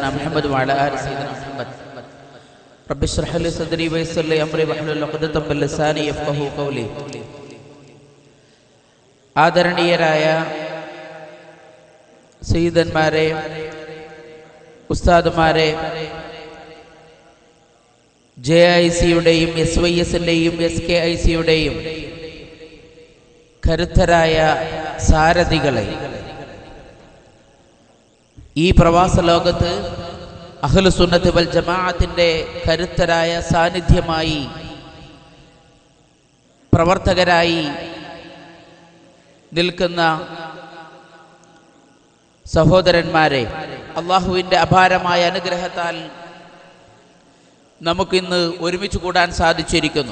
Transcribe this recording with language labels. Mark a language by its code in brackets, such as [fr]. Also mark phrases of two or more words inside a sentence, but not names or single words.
[ar] محمد وعلى آل سيدنا محمد رب اشرح لي صدري ويسر لي أمري واحلل عقدة من لساني يفقهوا قولي. [ml] ആദരണീയരായ സയ്യിദന്മാരെ, ഉസ്താദുമാരെ, JIC-യുടെയും SYS-ന്റെയും SKIC-യുടെയും കരുത്തരായ സാരഥികളെ, ഈ പ്രവാസ ലോകത്ത് അഹ്ലുസുന്നത്ത് വൽ ജമാഅത്തിന്റെ കരുത്തരായ സാന്നിധ്യമായി, പ്രവർത്തകരായി നിൽക്കുന്ന സഹോദരന്മാരെ, അള്ളാഹുവിൻ്റെ അപാരമായ അനുഗ്രഹത്താൽ നമുക്കിന്ന് ഒരുമിച്ച് കൂടാൻ സാധിച്ചിരിക്കുന്നു.